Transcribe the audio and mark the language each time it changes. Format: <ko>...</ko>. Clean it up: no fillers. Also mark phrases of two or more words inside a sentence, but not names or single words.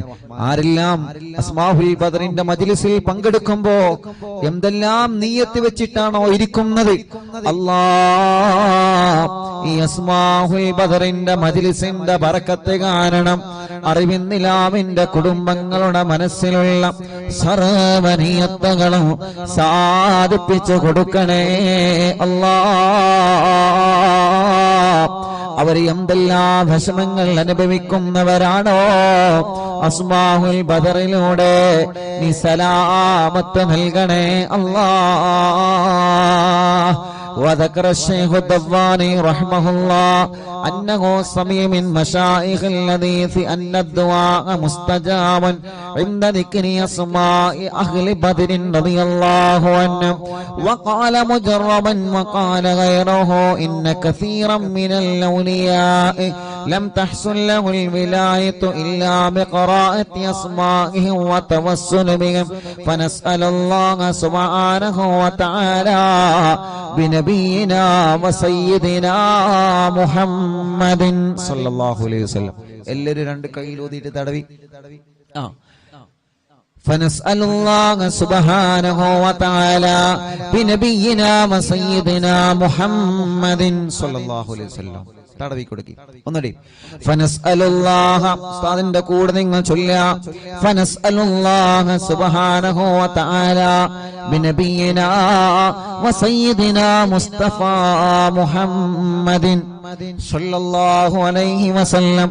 <ml>ആരെല്ലാം അസ്മാഉൽ ബദറിന്റെ മജ്ലിസിൽ പങ്കെടുക്കുമ്പോ എന്തെല്ലാം നിയ്യത്ത് വെച്ചിട്ടാണോ ഇരിക്കുന്നത്, അല്ലാഹ് ഈ അസ്മാഉൽ ബദറിന്റെ മജ്ലിസിന്റെ ബറക്കത്ത് കാരണം അറിവിന്നിലാമിന്റെ കുടുംബങ്ങളുടെ മനസ്സിലുള്ള സർവ്വനിയത്തുകളും സാധിപ്പിച്ചു കൊടുക്കണേ അല്ലാഹ്. അവർ എന്തെല്ലാം വിഷമങ്ങൾ അനുഭവിക്കുന്നവരാണോ അസ്മാഉൽ ബദറിലൂടെ നീ സലാമത്ത് നൽകണേ അല്ലാഹ്.</ml> <ar>وذكر الشيخ الضباني رحمه الله أنه سمع من مشايخ الحديث أن الدعاء مستجاب عند ذكر أسماء أهل بدر رضي الله عنهم. وقال مجربا وقال غيره إن كثيرا من الأولياء لم تحصل له الولاية إلا بقراءة أسمائهم وتوسل بهم فنسأل الله سبحانه وتعالى بنبينا وسيدنا محمد صلى الله عليه وسلم.</ar> <ml>എല്ലാവരും രണ്ട് കൈയിൽ ഊതിയിട്ട് തടവി.</ml> <ar>فنسأل الله سبحانه وتعالى بنبينا وسيدنا محمد صلى الله عليه وسلم.</ar> <ml>തടവി കൊടുക്കി ഒന്നടി. ഫനസ്അലുല്ലാഹ ഉസ്താദിന്റെ കൂടെ നിങ്ങൾ ചൊല്ലുക.</ml> <ar>فنسأل الله سبحانه وتعالى بنبينا وسيدنا مصطفى محمد صلى الله عليه وسلم.</ar>